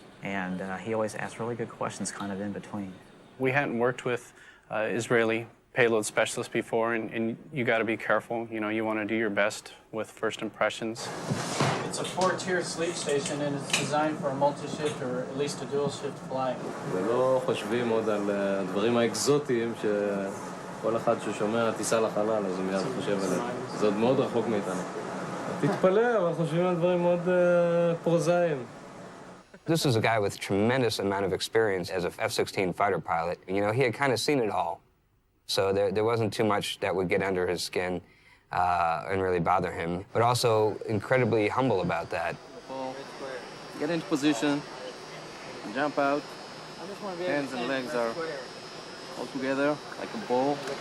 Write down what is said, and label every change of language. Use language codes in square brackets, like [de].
[en] And he always asked really good questions kind of in between. We hadn't worked with Israeli payload specialists before, and you got to be careful. You know, you want to do your best with first impressions. It's a 4-tier sleep station, and it's designed for a multi-shift or at least a dual-shift flight. [he] ולא חושבים עוד על הדברים האקזוטיים שכל אחד ששומע טיסה לחלל, אז הוא מיד חושב עליהם. זה עוד מאוד רחוק מאיתנו. תתפלא, אבל חושבים על דברים מאוד פרוזאיים. [en] This is a guy with tremendous amount of experience as a F-16 fighter pilot. You know, he had kind of seen it all. So there wasn't too much that would get under his skin and really bother him, but also incredibly humble about that. Get into position, jump out. Hands and legs are all together like a ball.